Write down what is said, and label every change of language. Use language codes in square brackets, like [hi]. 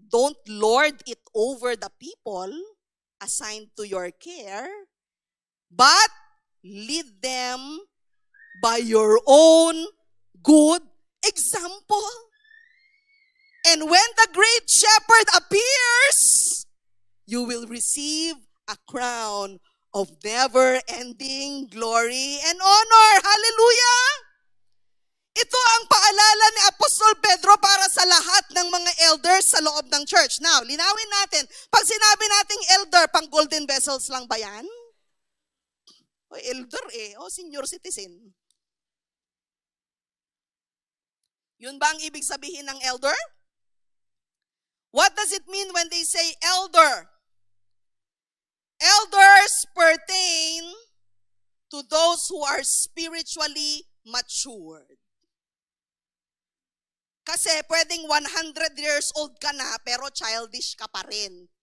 [en] Don't lord it over the people assigned to your care, but lead them by your own good example. And when the great shepherd appears, you will receive a crown of never-ending glory and honor. Hallelujah! [tl] Ito ang paalala ni Apostol Pedro para sa lahat ng mga elders sa loob ng church. Now, linawin natin, pag sinabi nating elder, pang golden vessels lang ba yan? O elder o senior citizen. Yun ba ang ibig sabihin ng elder? [en] What does it mean when they say elder? Elders pertain to those who are spiritually matured. [tl] Kasi pwedeng 100 years old ka na pero childish ka pa rin.